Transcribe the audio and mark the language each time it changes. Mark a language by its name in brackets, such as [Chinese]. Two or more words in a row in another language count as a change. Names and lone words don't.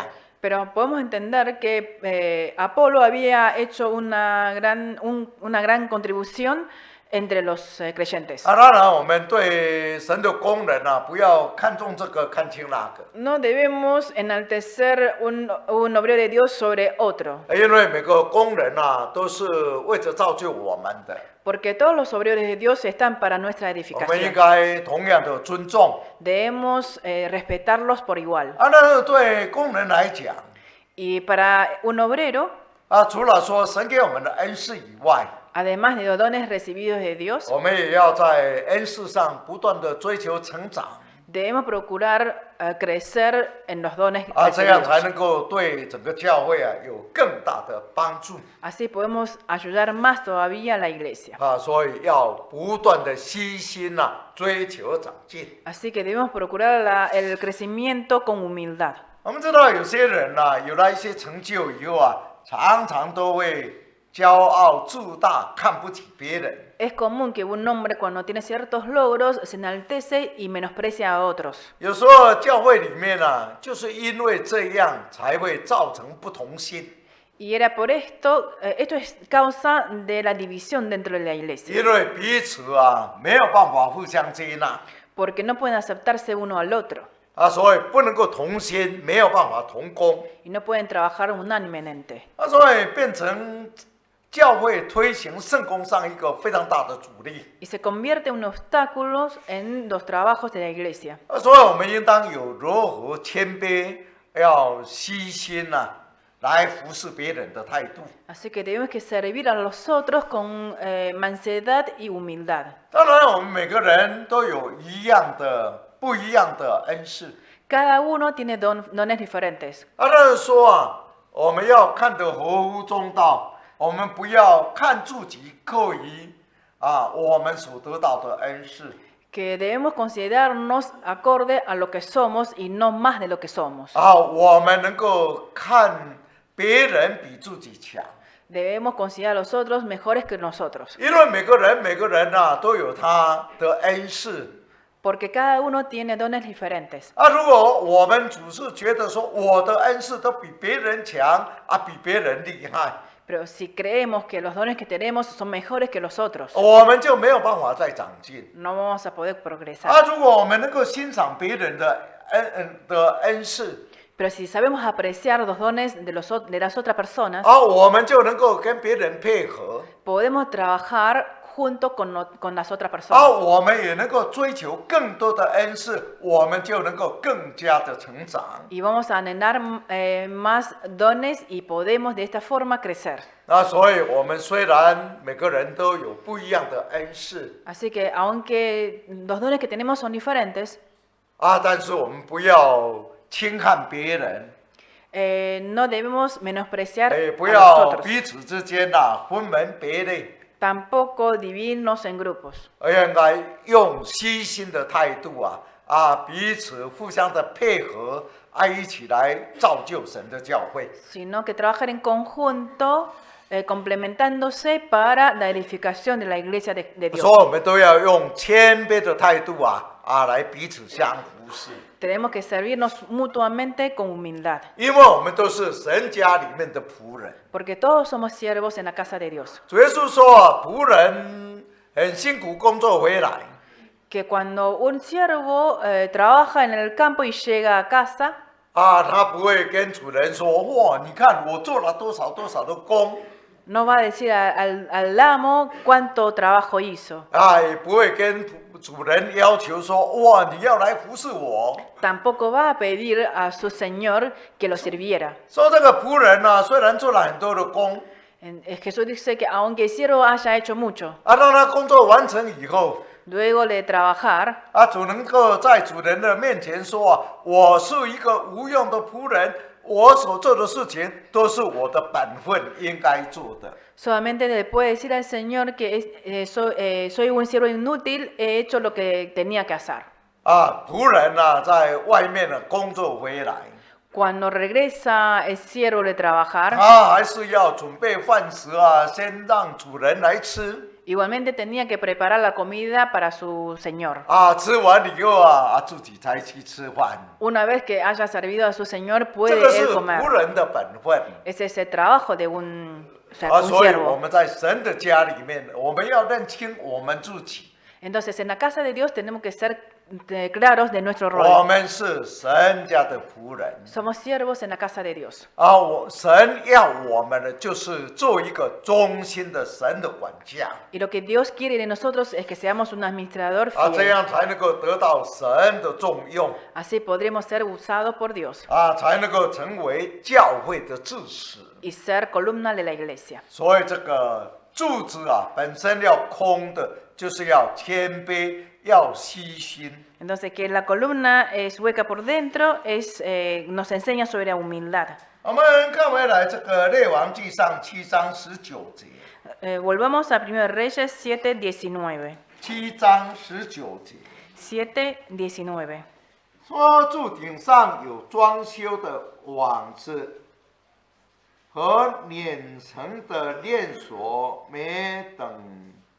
[Spanish] Pero podemos entender que Apolo había hecho una gran contribución entre los creyentes. [Chinese] 啊，当然我们对神的工人啊，不要看重这个看轻那个， [Spanish] No debemos enaltecer un obrero de Dios sobre otro, [Chinese] 因为每个工人啊，都是为着造就我们的， [Spanish] porque todos los obreros de Dios están para nuestra [Chinese] 我们应 [Spanish] edificación. [Chinese] 该同样的尊重。 [Spanish] Debemos respetarlos por igual. [Chinese] 啊，但是对工人来讲， [Spanish] Y para un obrero, [Chinese] 啊，除了说神给我们的恩赐以外， [Spanish] además de los dones recibidos de Dios, [Chinese] 我们也要在恩赐上不断的追求成长。 [Spanish] debemos procurar crecer en los dones [Chinese] 啊，这样 [Spanish] recibidos. [Chinese] 才能够对整个教会啊有更大的帮助 [Spanish] Así podemos ayudar más todavía a la iglesia. [Chinese] 啊，所以要不断的悉心呐、追求长进。 [Spanish] Así que debemos procurar el crecimiento con humildad. [Chinese] 我们知道有些人呐、有了一些成就以后啊，常常都会骄傲自大，看不起别人。 [Spanish] Es común que un hombre cuando tiene ciertos logros se enaltece y menosprecia a otros. [Chinese] 有时候教会里面啊，就是因为这样才会造成不同心， [Spanish] Y era por esto, esto es causa de la división dentro de la iglesia, [Chinese] 因为彼此啊没有办法互相接纳 [Spanish] porque no pueden aceptarse uno al otro [Chinese] 啊，所以不能够同心，没有办法同工 [Spanish] y no pueden trabajar unánimemente. [Chinese] 啊，所以变成教会推行圣工上一个非常大的阻力 [Spanish] Y se convierte en obstáculos en los trabajos de la iglesia. [Chinese] 啊，所以我们应当有柔和谦卑，要悉心呐、来服侍别人的态度。 [Spanish] Así que tenemos que servir a los otros con mansedad y humildad. [Chinese] 当然，我们每个人都有不一样的恩赐。 [Spanish] Cada uno tiene dones diferentes. [Chinese] 啊，但是说啊，我们要看得合乎中道，我们不要看自己过于我们所得到的恩赐。 [Spanish] Que debemos considerarnos acorde a lo que somos y no más de lo que somos. [Chinese] 啊，我们能够看别人比自己强， [Spanish] Debemos considerar a los otros mejores que nosotros. [Chinese] 因为每个人都有他的恩赐。 [Spanish] Porque cada uno tiene dones diferentes. [Chinese] 啊，如果我们只是觉得说我的恩赐都比别人强比别人厉害， [Spanish] Pero si creemos que los dones que tenemos son mejores que los otros, [Chinese] 我们就没有办法再长进。 [Spanish] no vamos a poder progresar. [Chinese] 啊，如果我们能够欣赏别人的恩赐， [Spanish] Pero si sabemos apreciar los dones de las otras personas, [Chinese] 我们就能够跟别人配合， [Spanish] podemos trabajar junto con las otras [Chinese] 而 [Spanish] personas. [Chinese] 我们也能够追求更多的恩赐，我们就能够更加的成长。 [Spanish] Y vamos a anhelar más dones y podemos de esta forma crecer. [Chinese] 那所以，我们虽然每个人都有不一样的恩赐 [Spanish] Así que aunque los dones que tenemos son diferentes, [Chinese] 但是我们不要轻看别人， [Spanish] no debemos menospreciar [Chinese] 不 [Spanish] a [Chinese] 要 [Spanish] nosotros. [Chinese] 彼此之间分门别类， [Spanish] Tampoco dividirnos en grupos, [Chinese] 而应该用虚心的态度彼此互相的配合，一起来造就神的教会。 [Spanish] sino que trabajar en conjunto, complementándose para la edificación de la iglesia de [Chinese] 所 [Spanish] Dios. [Chinese] 以，我们都要用谦卑的态度来彼此相服侍， [Spanish] Tenemos que servirnos mutuamente con humildad, [Chinese] 因为我们都是神家里面的仆人。 [Spanish] porque todos somos siervos en la casa de Dios. [Chinese] 主耶稣说仆人很辛苦工作回来， [Spanish] Que cuando un siervo trabaja en el campo y llega a casa, [Chinese] 他不会跟主人说：“哇，你看我做了多少多少的工。” [Spanish] no va a decir al amo cuánto trabajo hizo. [Chinese] 也不会跟主人要求说：“哇，你要来服侍我。” [Spanish] Tampoco va a pedir a su señor que lo sirviera. [Chinese] 说这个仆人虽然做了很多的工， [Spanish] Jesús dice que aunque el siervo haya hecho mucho, [Chinese] 当他工作完成以后， [Spanish] luego de trabajar, [Chinese] 主能够在主人的面前说：“我是一个无用的仆人，我所做的事情都是我的本分应该做的。” [Spanish] solamente le puede decir al Señor que soy un siervo inútil, he hecho lo que tenía que hacer. [Chinese] 仆人在外面工作回来， [Spanish] Cuando regresa el siervo de trabajar, [Chinese] 还是要准备饭食先让主人来吃。 [Spanish] igualmente tenía que preparar la comida para su señor. [Chinese] 吃完以后自己才去吃饭。 [Spanish] Una vez que haya servido a su señor, [Chinese] 这 [Spanish] puede [Chinese] 个是 [Spanish] él comer. [Chinese] 仆人的本分。 [Spanish] Ese es el trabajo de un un [Chinese] 所以我 [Spanish] siervo. [Chinese] 们在神的家里面，我们要认清我们自己， [Spanish] Entonces, en la casa de Dios tenemos que ser claros de nuestro [Chinese] 我 [Spanish] rol. [Chinese] 们是神家的仆人。 [Spanish] Somos siervos en la casa de Dios. [Chinese] 神要我们的就是做一个忠心的神的管家， [Spanish] Y lo que Dios quiere de nosotros es que seamos un administrador [Chinese] 这 [Spanish] fiel. [Chinese] 样才能够得到神的重用， [Spanish] Así podremos ser usados por Dios [Chinese] 才能够成为教会的柱石。 [Spanish] y ser columna de la iglesia. [Chinese] 所以这个柱子本身要空的，就是要谦卑，要虚心。 [Spanish] Entonces, que la columna es hueca por dentro nos enseña sobre la humildad. [Chinese] 我们看回来这个列王纪上7章19节。 [Spanish] Volvamos a 1 Reyes 7:19. [Chinese] 7 章19节 [Spanish] 7:19. [Chinese] 说柱顶上有装修的网子和碾成的链锁，每等